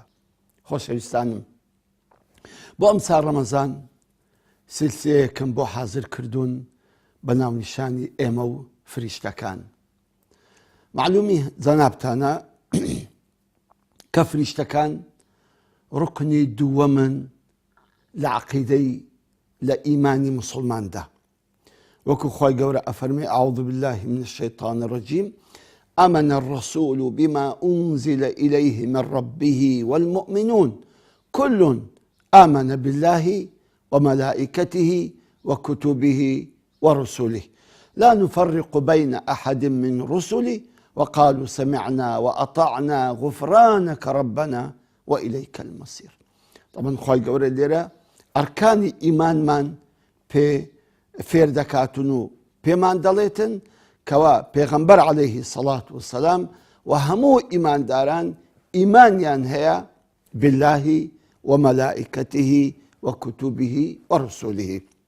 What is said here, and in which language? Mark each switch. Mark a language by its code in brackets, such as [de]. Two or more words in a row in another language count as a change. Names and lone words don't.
[ckb] خۆشەویستانم، بۆ ئەم سا ڕەمەزان سیلسیلەیەکم بۆ حازر کردوون بە ناونیشانی ئێمە و فریشتەکان. معلومی جەنابتانە کە فریشتەکان ڕوکنی دووەمن لە عەقیدەی لە ئیمانی موسڵماندا، وەکو خوای گەورە ئەفەرمێ [ar] ئەعوذ بالله من الشیطان الرجیم آمن الرسول بما أنزل إليه من ربه والمؤمنون كل آمن بالله وملائكته وكتبه ورسله لا نفرق بين أحد من رسله وقالوا سمعنا وأطعنا غفرانك ربنا وإليك المصير. [ckb] طبعا خوای گەورە لێرە ئەرکانی ئیمانمان فێر دەکاتن و پێمان دەڵێتن کەوا پێغەمبەر [ar] عەلەیهی سەڵات وسەلام [ckb] و هەموو ئیمانداران ئیمانیان هەیە [ar] باللهی ومەلائکەتیهی وکتوبیهی وەڕسوولیهی.